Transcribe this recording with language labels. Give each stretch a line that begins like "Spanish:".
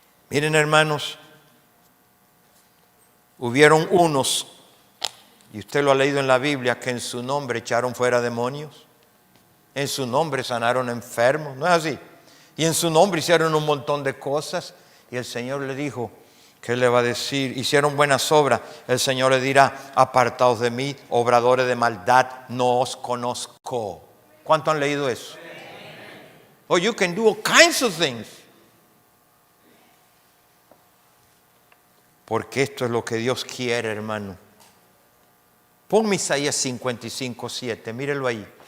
Spanish: Miren, hermanos, hubieron unos, y usted lo ha leído en la Biblia, que en su nombre echaron fuera demonios, en su nombre sanaron enfermos, ¿no es así? Y en su nombre hicieron un montón de cosas, y el Señor le dijo, ¿qué le va a decir? Hicieron buenas obras, el Señor le dirá, apartaos de mí, obradores de maldad, no os conozco. ¿Cuánto han leído eso?
English: Oh, you can do all kinds of things.
Spanish: Porque esto es lo que Dios quiere, hermano. Ponme Isaías 55:7, mírelo ahí.